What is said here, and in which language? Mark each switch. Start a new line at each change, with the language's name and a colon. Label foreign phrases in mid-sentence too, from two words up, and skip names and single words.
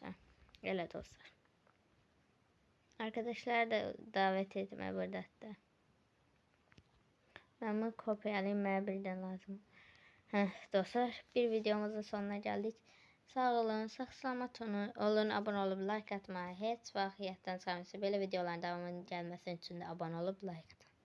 Turkish: Öyle dostlar. Arkadaşlar da davet etme burada da. Ben bunu kopyalayayım, bana birden lazım. Dostlar, bir videomuzun sonuna geldik.
Azerbaijani: Sağ olun, salamat olun, abone olup like atmayı heç vaxt yaddan çıxarmırsınız. Belə videoların davamının gəlməsi üçün də abone olup like atın.